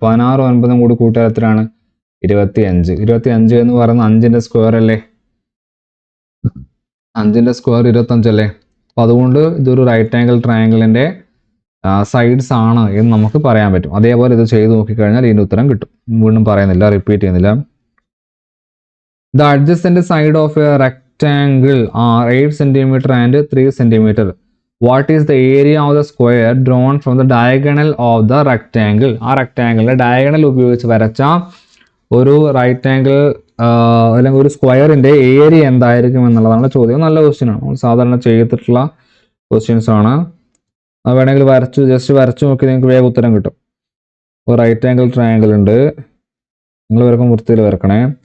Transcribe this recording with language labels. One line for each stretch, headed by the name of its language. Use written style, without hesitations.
Malayalam: 16 9 കൂടി കൂട്ടിയാൽ എത്രയാണ്? 25. 25 എന്ന് പറയുന്നത് 5ന്റെ സ്ക്വയർ അല്ലേ? 5ന്റെ സ്ക്വയർ 25 അല്ലേ? അപ്പം അതുകൊണ്ട് ഇതൊരു റൈറ്റ് ആംഗിൾ ട്രയാംഗിളിൻ്റെ സൈഡ്സ് ആണ് എന്ന് നമുക്ക് പറയാൻ പറ്റും. അതേപോലെ ഇത് ചെയ്ത് നോക്കിക്കഴിഞ്ഞാൽ ഇതിൻ്റെ ഉത്തരം കിട്ടും. വീണ്ടും പറയുന്നില്ല, റിപ്പീറ്റ് ചെയ്യുന്നില്ല.
English: The adjacent side of a rectangle are 8 cm and 3 cm. What is the area of the square drawn from the diagonal of the rectangle?
Malayalam: ആ റെക്ടാങ്കിളിൻ്റെ ഡയഗണൽ ഉപയോഗിച്ച് വരച്ച ഒരു റൈറ്റ് ആംഗിൾ അല്ലെങ്കിൽ ഒരു സ്ക്വയറിൻ്റെ ഏരിയ എന്തായിരിക്കും എന്നുള്ളതാണ് ചോദ്യം. നല്ല ക്വസ്റ്റ്യൻ ആണ്, നമ്മൾ സാധാരണ ചെയ്തിട്ടുള്ള ക്വസ്റ്റ്യൻസ് ആണ്. അത് വേണമെങ്കിൽ ജസ്റ്റ് വരച്ചു നോക്കി നിങ്ങൾക്ക് വേഗം ഉത്തരം കിട്ടും. ഒരു റൈറ്റ് ആംഗിൾ ട്രയാംഗിൾ ഉണ്ട്, നിങ്ങൾ വരക്കും വൃത്തിയിൽ വരക്കണേ.